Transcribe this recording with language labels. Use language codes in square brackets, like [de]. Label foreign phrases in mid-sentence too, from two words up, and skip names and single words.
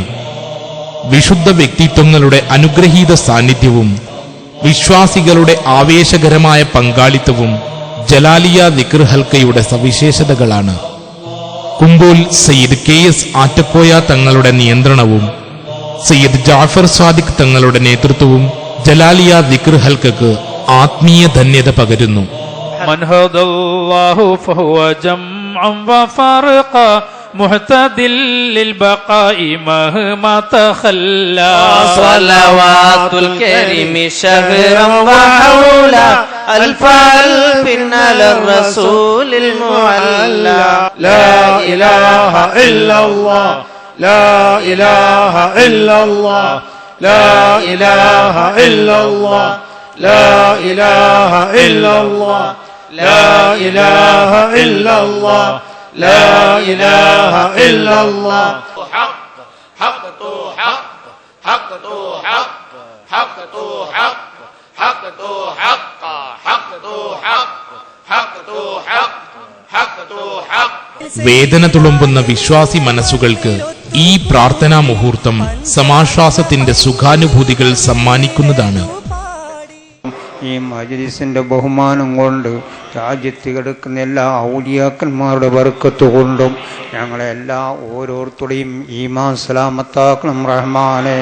[ml] വിശുദ്ധ വ്യക്തിത്വങ്ങളുടെ അനുഗ്രഹീത സാന്നിധ്യവും വിശ്വാസികളുടെ ആവേശകരമായ പങ്കാളിത്തവും ജലാലിയ ദിക്ർ ഹൽക്കയുടെ സവിശേഷതകളാണ്. കുമ്പോൽ സയ്യിദ് KS ആറ്റക്കോയ തങ്ങളുടെ നിയന്ത്രണവും സയ്യിദ് ജാഫർ സാദിഖ് തങ്ങളുടെ നേതൃത്വവും ജലാലിയ ദിക്ർ ഹൽക്കക്ക് ആത്മീയ ധന്യത പകരുന്നു. [ar] محتدل للبقاء مهما تخلى صلوات الكريم شهرا وحولا ألف ألف على الرسول المعلى لا إله إلا الله لا إله إلا الله لا إله إلا الله لا إله إلا الله لا إله إلا الله لا إله إلا الله حق حق تو حق حق تو حق حق تو حق حق تو حق حق تو حق حق تو حق حق تو حق. [ml] വേദന തുളുമ്പുന്ന വിശ്വാസി മനസ്സുകൾക്ക് ഈ പ്രാർത്ഥനാ മുഹൂർത്തം സമാശ്വാസത്തിന്റെ സുഖാനുഭൂതികൾ സമ്മാനിക്കുന്നതാണ്. ഈ മജ്‌ലിസിന്റെ ബഹുമാനം കൊണ്ട് രാജ്യത്ത് കിടക്കുന്ന എല്ലാ ഔലിയാക്കന്മാരുടെ ബർക്കത്ത് കൊണ്ടും ഞങ്ങളെല്ലാ ഓരോരുത്തരുടെയും ഈമാൻ സലാമത്താക്കണം റഹ്മാനെ.